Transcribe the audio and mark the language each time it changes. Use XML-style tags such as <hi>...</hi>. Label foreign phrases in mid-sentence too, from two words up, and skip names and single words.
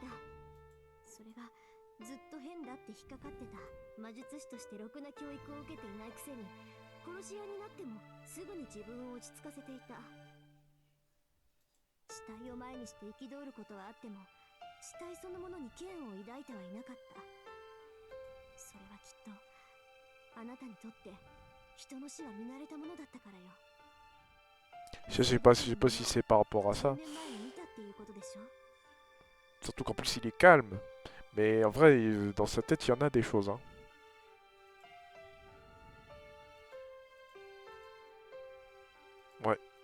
<ja>それがずっと変だって引っかかってた魔術師としてろくな教育を受けていないくせに、殺し屋になってもすぐに自分を落ち着かせていた。死体を前にして憤ることはあっても、死体そのものに嫌悪を抱いてはいなかった。それはきっとあなたにとって人の死は見慣れたものだったからよ。</ja> <fr>Je sais pas si c'est par rapport à ça.</fr> <ja>3年前に見たっていうことでしょ。</ja> <fr>Surtout qu'en plus, il est calme. Mais en vrai, dans sa tête, il y en a des choses. Hein. Ouais.</fr>